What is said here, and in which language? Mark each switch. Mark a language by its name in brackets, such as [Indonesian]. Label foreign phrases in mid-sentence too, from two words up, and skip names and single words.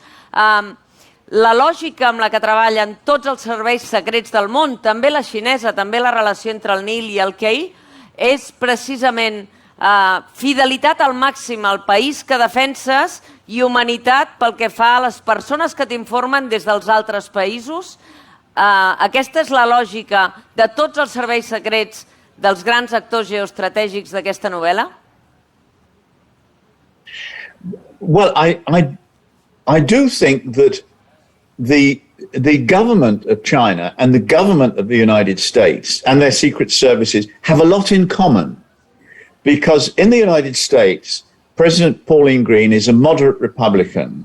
[Catalan] La lògica amb la que treballen tots els serveis secrets del món, també la xinesa, també la relació entre el Nil i el Kei, és precisament fidelitat al màxim al país que defenses i humanitat pel que fa a les persones que t'informen des dels altres països. Aquesta és la lògica de tots els serveis secrets dels grans actors geoestratègics d'aquesta novel·la? [English] Well, I do think that the government of China and the government of the United States and their secret services have a lot in common. Because in the United States, President Pauline Green is a moderate Republican.